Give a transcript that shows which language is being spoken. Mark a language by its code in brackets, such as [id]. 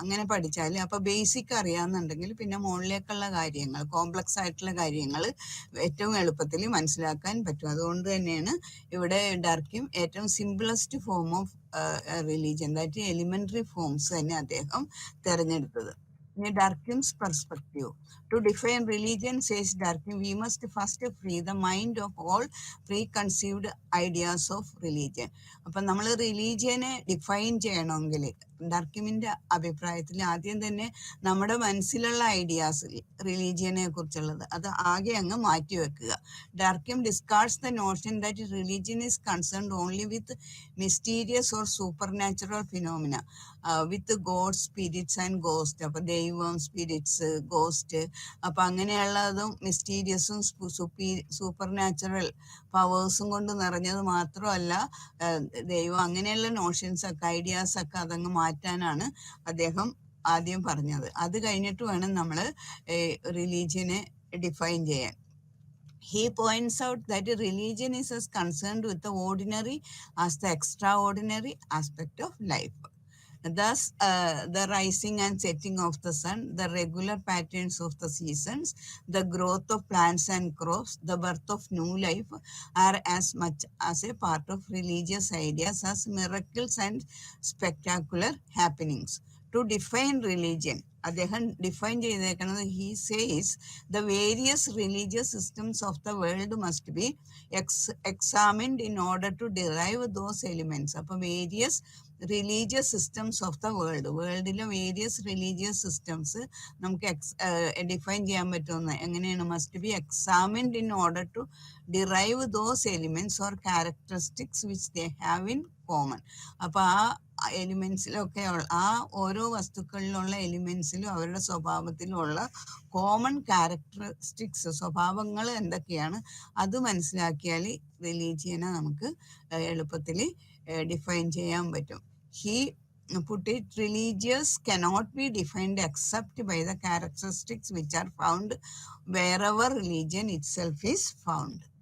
[ml] അങ്ങനെ പഠിച്ചാൽ അപ്പോൾ ബേസിക് അറിയാമെന്നുണ്ടെങ്കിൽ പിന്നെ മുകളിലേക്കുള്ള കാര്യങ്ങൾ, കോംപ്ലക്സ് ആയിട്ടുള്ള കാര്യങ്ങൾ ഏറ്റവും എളുപ്പത്തിൽ മനസ്സിലാക്കാൻ പറ്റും. അതുകൊണ്ട് തന്നെയാണ് ഇവിടെ ഡർക്കിം ഏറ്റവും simplest form of religion, that elementary forms തന്നെ അദ്ദേഹം തിരഞ്ഞെടുത്തത്. ഇനി ഡർക്കിംസ് perspective. [en] To define religion, says Durkheim, we must first free the mind of all preconceived ideas of religion. [ml] അപ്പം നമ്മൾ റിലീജിയനെ ഡിഫൈൻ ചെയ്യണമെങ്കിൽ ഡർക്കിമിന്റെ അഭിപ്രായത്തിൽ ആദ്യം തന്നെ നമ്മുടെ മനസ്സിലുള്ള ഐഡിയാസ് റിലീജിയനെ കുറിച്ചുള്ളത് അത് ആകെ അങ്ങ് മാറ്റിവെക്കുക. [en] Durkheim discards the notion that religion is concerned only with mysterious or supernatural phenomena with god, spirits and ghost. [ml] അപ്പൊ ദൈവം, സ്പിരിറ്റ്സ്, ഗോസ്റ്റ്, അപ്പൊ അങ്ങനെയുള്ളതും മിസ്റ്റീരിയസും സൂപ്പർ നാച്ചുറൽ പവേഴ്സും കൊണ്ട് നിറഞ്ഞത് മാത്രമല്ല ദൈവം, അങ്ങനെയുള്ള നോഷൻസ് ഒക്കെ, ഐഡിയാസ് ഒക്കെ അതങ്ങ് മാറ്റാനാണ് അദ്ദേഹം ആദ്യം പറഞ്ഞത്. അത് കഴിഞ്ഞിട്ട് വേണം നമ്മൾ റിലീജിയനെ ഡിഫൈൻ ചെയ്യാൻ. [en] He points out that religion is as concerned with the ordinary as the extraordinary aspect of life. Thus, the rising and setting of the sun, the regular patterns of the seasons, the growth of plants and crops, the birth of new life are as much as a part of religious ideas as miracles and spectacular happenings. To define religion, [ml] അദ്ദേഹം define ചെയ്തേക്കുന്നത്, [en] he says the various religious systems of the world must be examined in order to derive those elements. [ml] അപ്പോൾ various religious systems of the വേൾഡിലെ various religious systems നമുക്ക് define ചെയ്യാൻ പറ്റുന്ന എങ്ങനെയാണ്? [en] Must be examined in order to derive those elements or characteristics which they have in common. [ml] അപ്പൊ ആ എലിമെന്റ്സിലൊക്കെ ആ ഓരോ വസ്തുക്കളിലുള്ള എലിമെന്റ്സിലും അവരുടെ സ്വഭാവത്തിലുള്ള കോമൺ ക്യാരക്ടറിസ്റ്റിക്സ്, സ്വഭാവങ്ങൾ എന്തൊക്കെയാണ് അത് മനസ്സിലാക്കിയാൽ റിലീജിയനെ നമുക്ക് എളുപ്പത്തിൽ ഡിഫൈൻ ചെയ്യാൻ പറ്റും. [en] He put it, religious cannot be defined except by the characteristics which are found wherever religion itself is found.